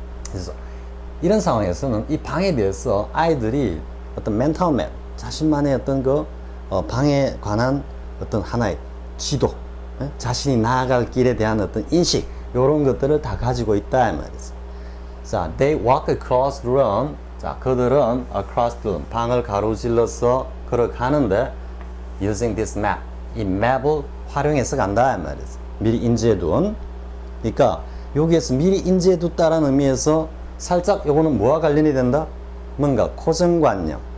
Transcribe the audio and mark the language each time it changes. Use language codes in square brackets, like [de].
[ko] 그래서 이런 상황에서는 이 방에 대해서 아이들이 어떤 멘탈 맵 자신만의 어떤 그 방에 관한 어떤 하나의 지도 자신이 나아갈 길에 대한 어떤 인식 이런 것들을 다 가지고 있다 이 말이죠. [en] 자, they walk across the room. [ko] 자, 그들은 [en] across the room [ko] 방을 가로질러서 걸어가는데 [en] using this map [ko] 이 맵을 활용해서 간다 이 말이죠. 미리 인지해둔. 그러니까 여기에서 미리 인지해뒀다라는 의미에서 살짝 요거는 뭐와 관련이 된다? 뭔가 고정관념